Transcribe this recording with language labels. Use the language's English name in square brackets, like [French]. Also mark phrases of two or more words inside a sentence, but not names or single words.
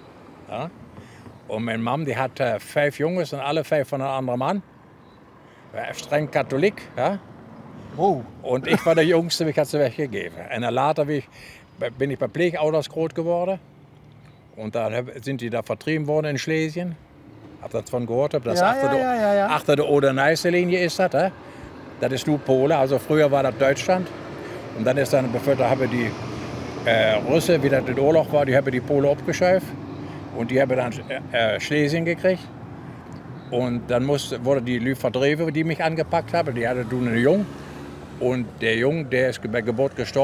[Dutch] Ja? En mijn mam die had 5 jongens en alle 5 van een andere man. Streng katholiek. Ja? Wow. En ik was de jongste, ik had ze weggegeven. En dan later ben ik bij pleegouders groot geworden. En dan [German] sind die da vertrieben [Dutch] worden in Schlesien. Heb dat van gehoord? Dat is achter de Oder-Neiße-Linie is dat. Hè? Dat is nu Polen, [German] also früher war [Dutch] dat Duitsland. En dan is dan, da hebben die Russen, wie dat in de oorlog was, die hebben die Polen opgeschuift. En die hebben dan Schlesien gekregen. En dan worden die Lü verdreven die mich angepakt hebben. Die hadden toen een jong. En der jong, der is bij geboorte gestorven.